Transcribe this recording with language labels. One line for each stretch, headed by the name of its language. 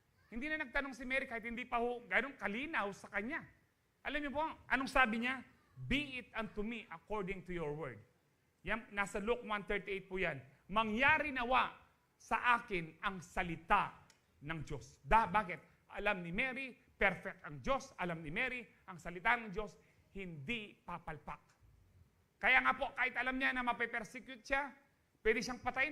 Filipino: Hindi na nagtanong si Mary kahit hindi pa ganun kalinaw sa kanya. Alam niyo po, anong sabi niya?
English: Be it unto me according to your word.
Filipino: Yan, nasa Luke 1:38 po yan. Mangyari nawa sa akin ang salita ng Diyos. Bakit? Alam ni Mary, perfect ang Diyos. Alam ni Mary, ang salita ng Diyos, hindi papalpak. Kaya nga po, kahit alam niya na mape-persecute siya, pwede siyang patayin.